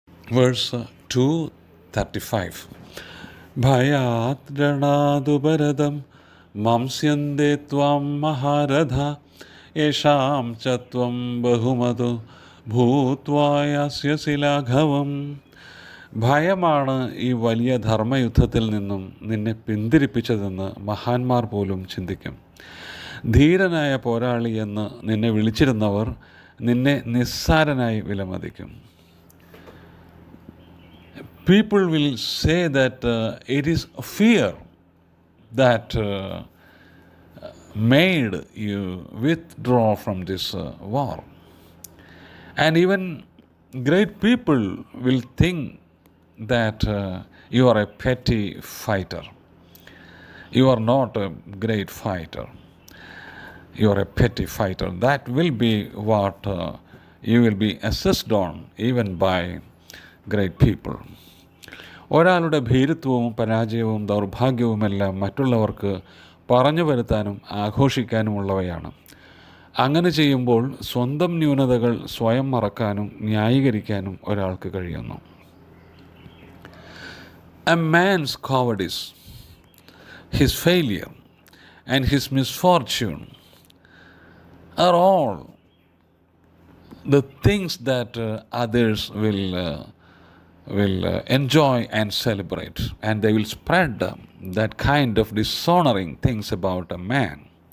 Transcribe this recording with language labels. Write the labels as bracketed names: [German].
[English] Verse 235. [Sanskrit] Bhayat ranadu bharadam mamsyande tvam maharadha yesham chatvam bahumadu ഭൂത്വായാസ്യസി ലാഘവം. [Malayalam] ഭയമാണ് ഈ വലിയ ധർമ്മയുദ്ധത്തിൽ നിന്നും നിന്നെ പിന്തിരിപ്പിച്ചതെന്ന് മഹാന്മാർ പോലും ചിന്തിക്കും. ധീരനായ പോരാളി എന്ന് നിന്നെ വിളിച്ചിരുന്നവർ നിന്നെ നിസ്സാരനായി വിലമതിക്കും. [English] People will say that it is fear that made you withdraw from this war. And even great people will think that you are a petty fighter. You are not a great fighter. You are a petty fighter. That will be what you will be assessed on even by great people. [Malayalam] ഒരാളുടെ ഭീരുത്വവും പരാജയവും ദൗർഭാഗ്യവുമെല്ലാം മറ്റുള്ളവർക്ക് പറഞ്ഞു വരുത്താനും ആഘോഷിക്കാനുമുള്ളവയാണ്. അങ്ങനെ ചെയ്യുമ്പോൾ സ്വന്തം ന്യൂനതകൾ സ്വയം മറക്കാനും ന്യായീകരിക്കാനും ഒരാൾക്ക് കഴിയുന്നു. [English] A man's cowardice, his failure and his misfortune are all the things that others will enjoy and celebrate, and they will spread that kind of dishonoring things about a man.